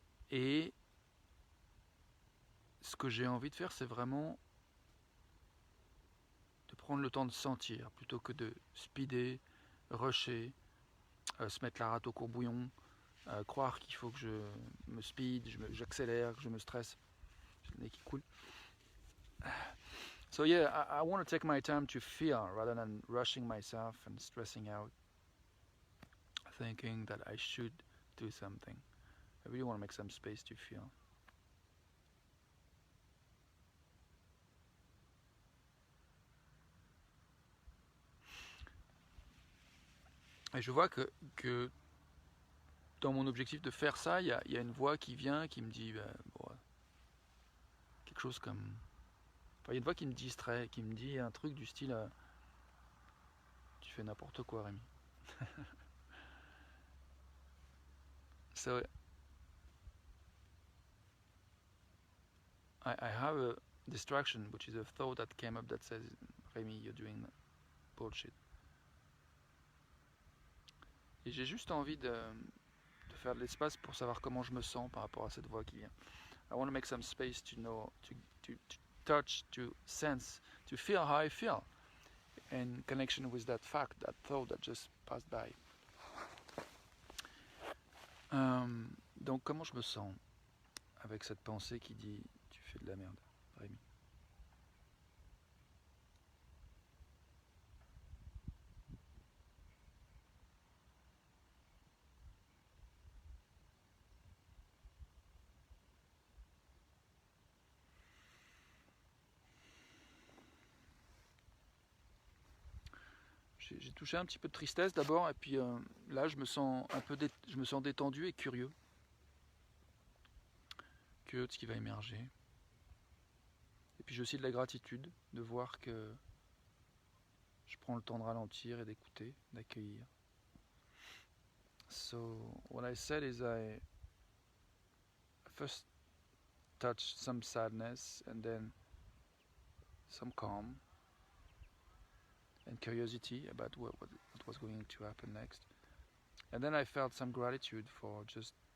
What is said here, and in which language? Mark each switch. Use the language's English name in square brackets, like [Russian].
[French] Et ce que j'ai envie de faire, c'est vraiment de prendre le temps de sentir plutôt que de speeder, rusher, se mettre la rate au courbouillon, croire qu'il faut que je me speed, j'accélère, que je me stresse. J'ai le nez qui coule. [English] So yeah, I want to take my time to feel rather than rushing myself and stressing out, thinking that I should do something. I really want to make some space to feel. [French] Et je vois que dans mon objectif de faire ça, il y a une voix qui vient, qui me dit quelque chose comme... Enfin, il y a une voix qui me distrait, qui me dit un truc du style tu fais n'importe quoi, Rémi. [English] So I have a distraction, which is a thought that came up that says, Rémi, you're doing bullshit. [French] Et j'ai juste envie de faire de l'espace pour savoir comment je me sens par rapport à cette voix qui vient. [English] I want to make some space to know, to touch, to sense, to feel how I feel in connection with that fact, that thought that just passed by. [French] Donc comment je me sens avec cette pensée qui dit tu fais de la merde, Rémi? J'ai touché un petit peu de tristesse d'abord, et puis là je me sens je me sens détendu et curieux de ce qui va émerger. Et puis j'ai aussi de la gratitude de voir que je prends le temps de ralentir et d'écouter, d'accueillir. [English] So what I said is I first touched some sadness and then some calm and curiosity about what was going to happen next. And then I felt some gratitude for just